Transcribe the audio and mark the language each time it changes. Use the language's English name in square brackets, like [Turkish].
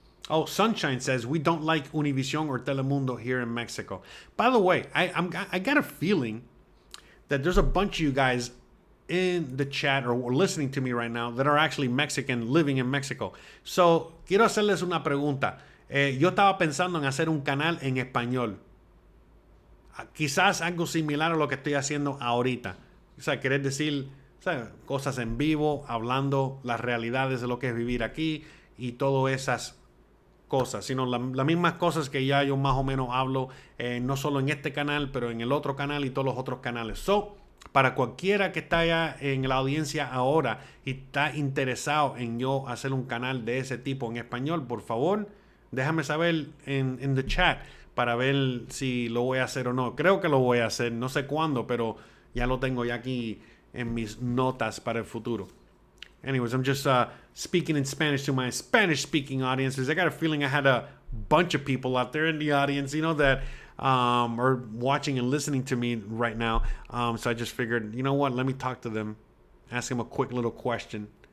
[English] Oh, Sunshine says we don't like Univision or Telemundo here in Mexico. By the way, I got a feeling that there's a bunch of you guys in the chat or listening to me right now that are actually Mexican living in Mexico. [Spanish] So, quiero hacerles una pregunta. Yo estaba pensando en hacer un canal en español. Quizás algo similar a lo que estoy haciendo ahorita. O sea, querer decir, cosas en vivo, hablando las realidades de lo que es vivir aquí y todas esas cosas, sino las mismas cosas que ya yo más o menos hablo, no solo en este canal, pero en el otro canal y todos los otros canales. So, para cualquiera que está allá en la audiencia ahora y está interesado en yo hacer un canal de ese tipo en español, por favor, déjame saber en [English] the chat [Spanish] para ver si lo voy a hacer o no. Creo que lo voy a hacer, no sé cuándo, pero ya lo tengo ya aquí en mis notas para el futuro. [English] Anyways, I'm just speaking in Spanish to my Spanish-speaking audiences. I got a feeling I had a bunch of people out there in the audience, that are watching and listening to me right now. So I just figured, let me talk to them, ask them a quick little question.